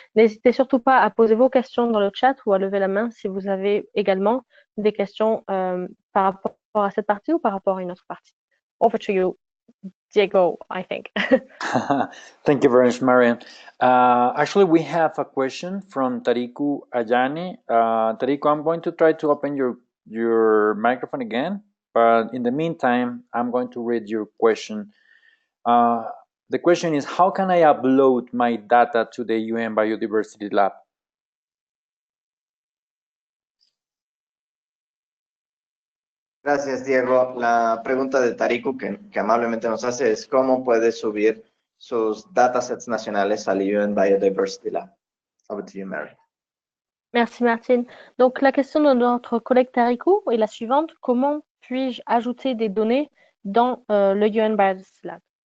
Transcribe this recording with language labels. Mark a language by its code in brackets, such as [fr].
[fr] N'hésitez surtout pas à poser vos questions dans le chat ou à lever la main si vous avez également des questions par rapport à cette partie ou par rapport à une autre partie. [en] Over to you, Diego, I think. Thank you very much, Marian. Actually, we have a question from Tariku Ayani. Tariku, I'm going to try to open your microphone again, but in the meantime, I'm going to read your question. The question is, how can I upload my data to the UN Biodiversity Lab? [es] Gracias, Diego. La pregunta de Tariku que amablemente nos hace es cómo puede subir sus datasets nacionales al UN Biodiversity Lab. [en] Over to you, Mary. [fr] Merci, Martine. Donc, la question de notre collègue Tariku est la suivante. Comment puis-je ajouter des données dans le UN Biodiversity Lab?